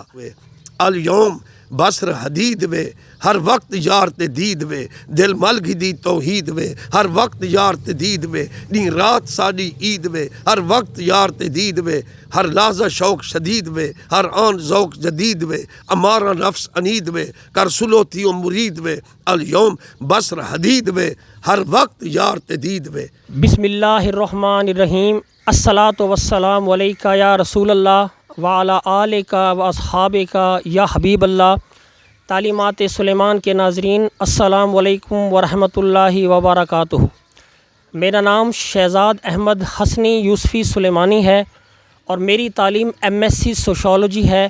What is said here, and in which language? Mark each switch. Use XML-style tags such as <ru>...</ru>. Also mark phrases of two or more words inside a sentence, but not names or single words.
<ar>الیوم بصر حدید</ar> <skr>وے ہر وقت یار تے دید وے، دل ملگی دی توحید وے ہر وقت یار تے دید وے، نی رات ساڈی عید وے ہر وقت یار تے دید وے، ہر لحظہ شوق شدید وے ہر آن ذوق جدید وے، امارا نفس انید وے کر سلو تھیو مرید وے،</skr> <ar>الیوم بصر حدید</ar> <skr>وے ہر وقت یار تے دید وے۔</skr> <ar>بسم اللہ الرحمن الرحیم، الصلاۃ والسلام علیکہ یا رسول اللہ وعلی آلکہ و اصحابکہ یا حبیب اللہ۔</ar> <ur>تعلیمات سلیمان کے ناظرین السلام علیکم ورحمۃ اللہ وبرکاتہ۔ میرا نام شہزاد احمد حسنی یوسفی سلیمانی ہے اور میری تعلیم MSc سوشولوجی ہے۔</ur>